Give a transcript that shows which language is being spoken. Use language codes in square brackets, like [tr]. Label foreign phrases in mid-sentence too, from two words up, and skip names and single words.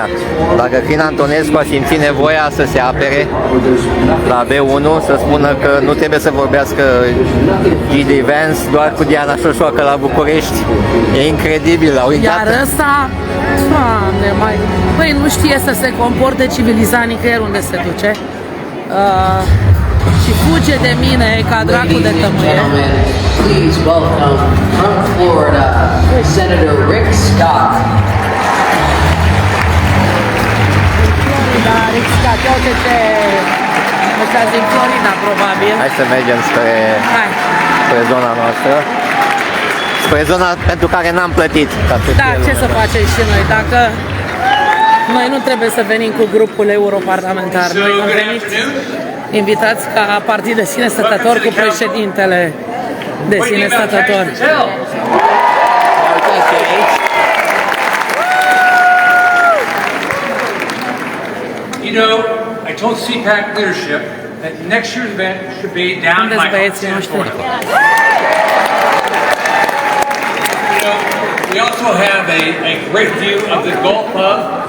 [ro] Dacă Crin Antonescu a simțit nevoia să se apere la B1, să spună că nu trebuie să vorbească G.D. Vance doar cu Diana Șoșoacă la București, e incredibil. Iar ăsta, Doamne, băi, nu știe să se comporte civilizat nicăieri unde se duce. Și fuge de mine ca dracu de tămâie. [en] Please welcome from Florida, Senator Rick Scott. [ro] Rick Scott, uite ce mesaj din Florida, probabil. Hai să mergem spre zona noastră. Spre zona pentru care n-am plătit. Da, ce să facem și noi? Dacă noi nu trebuie să venim cu grupul europarlamentar, noi am venit invitați ca partid de sine stătător cu președintele de sine stătător. [en] You know, I told CPAC leadership that next year's event should be down in my home. You know, we also have a great view of the Gulf Hub.